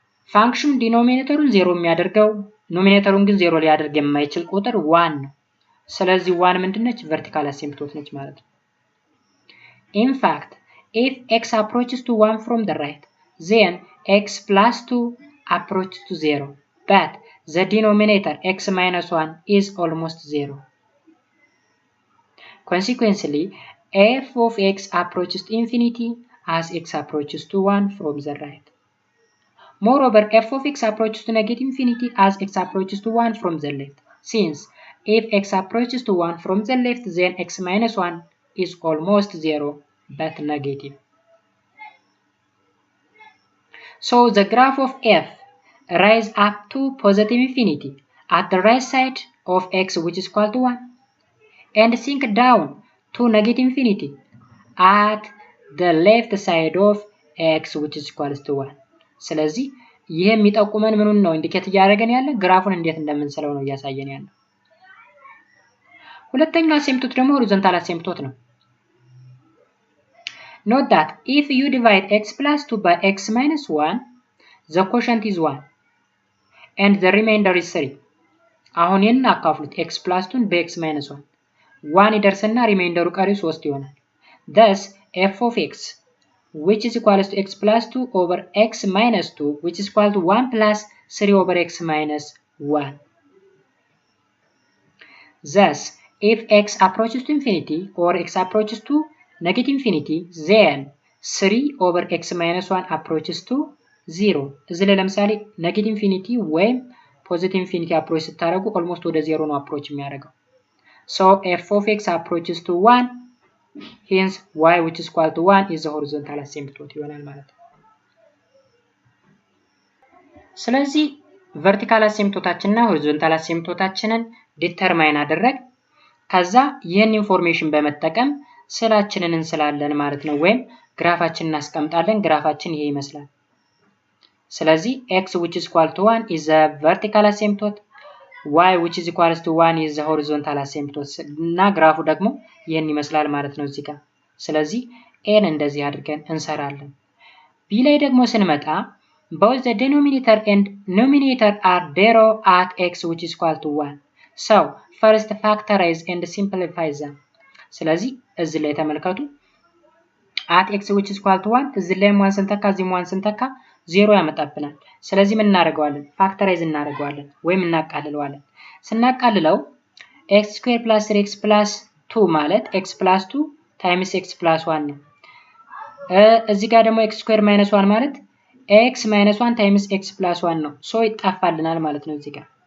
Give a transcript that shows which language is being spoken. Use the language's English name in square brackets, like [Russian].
[Amharic] ፋንክሽን ዲኖሚኔተሩን 0 የሚያደርገው ኖሚኔተሩን ግን 0 ሊያደርግ የማይችል ቁጥር 1 ነው። ስለዚህ 1 ምንድነች vertical asymptote ነች ማለት ነው። [English] in fact if x approaches to 1 from the right then x plus 2 approaches to 0 but the denominator x minus 1 is almost 0. Consequently f of x approaches to infinity as x approaches to 1 from the right. Moreover, f of x approaches to negative infinity as x approaches to 1 from the left. Since if x approaches to 1 from the left, then x minus 1 is almost 0 but negative. So the graph of f rise up to positive infinity at the right side of x which is equal to 1 and sink down to negative infinity at the left side of x which is equal to 1. [Amharic] ስለዚህ ይሄ የሚጠቁመን ምኑን ነው ኢንዲኬት ያደርገን ያለ ግራፉን እንዴት እንደምንሰለው ነው ያሳየን ያለ። ሁለተኛው አሴምፕቶት ደግሞ ሆሪዞንታል አሴምፕቶት ነው። [English] note that if you divide x plus 2 by x minus 1 the quotient is 1 and the remainder is 3. [Amharic] አሁን ይሄን አካፍሉት x plus 2 በx minus 1 1 ይደርስና ሪሜይንደሩ ቀሪው 3 ይሆናል። [English] thus f of x which is equal to x plus 2 over x minus 2 which is equal to 1 plus 3 over x minus 1. Thus, if x approaches to infinity or x approaches to negative infinity, then 3 over x minus 1 approaches to 0. [Amharic] እዚህ ላይ ለምሳሌ negative infinity ወይም positive infinity approach ስታደርጉ almost ወደ 0 ነው approach የሚያደርገው. [English] So, f of x approaches to 1 hence y which is equal to 1 is the horizontal asymptote [Amharic] ይሆናል ማለት ነው። ስለዚህ vertical asymptotaችንና horizontal asymptotaችንን ዲተርማይን አደረግ ከዛ ይሄን ኢንፎርሜሽን በመጠቀም ስላችንን እንስላለን ማለት ነው ወይም ግራፋችንን እናስቀምጣለን። ግራፋችን ይሄ ይመስላል። [English] ስለዚህ x which is equal to 1 is the vertical asymptote y which is equal to 1 is the horizontal asymptote [Amharic] እና ግራፉ ደግሞ ይሄን ይመስላል ማለት ነው እዚህ ጋር። ስለዚህ a እንደዚህ አድርገን እንሰራለን። b ላይ ደግሞ ስንመጣ [English] both the denominator and numerator are 0 at x which is equal to 1. So first factorize and simplify them. [Amharic] ስለዚህ እዚህ ላይ ተመልከቱ [English] at x which is equal to 1 [Amharic] እዚህ ላይ 1 ስንተካ እዚህ 1 ስንተካ 0 ያመጣብናል። ስለዚህ ምን እናደርገዋለን? ፋክተራይዝ እናደርገዋለን ወይም እናቃልለዋለን። ስናቃልለው x square plus 3x plus 2 ማለት x plus 2 times x plus 1 ነው። እዚህ ጋር ደግሞ x square minus 1 ማለት x minus 1 times x plus 1 ነው። ሶ ይጣፋልናል ማለት ነው እዚህ ጋር።